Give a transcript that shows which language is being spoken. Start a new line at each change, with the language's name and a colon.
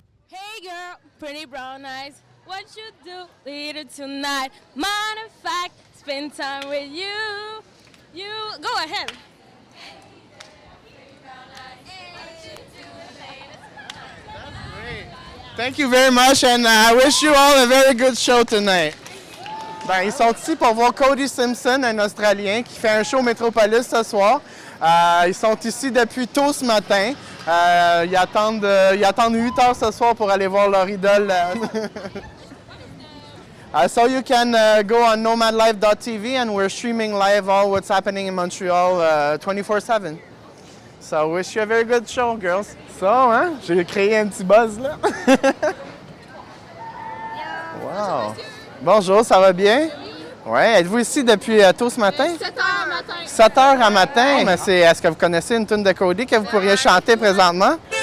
English: Hey girl, pretty brown eyes, what you do later tonight? Matter of fact, spend time with you. You go ahead. Thank you very much, and I wish you all a very good show tonight.
French: Ben, ils sont ici pour voir Cody Simpson, un Australien, qui fait un show au Metropolis ce soir. Ils sont ici depuis tôt ce matin. Ils attendent 8 heures ce soir pour aller voir leur idole.
English: So you can go on nomadlife.tv, and we're streaming live all what's happening in Montreal 24/7. So wish you a very good show, girls. So, hein?
French: J'ai créé un petit buzz, là. Wow! Bonjour, ça va bien? Oui. Êtes-vous ici depuis tôt ce matin? 7 heures matin. 7 heures à matin? Mais est-ce que vous connaissez une tune de Cody que vous pourriez chanter présentement?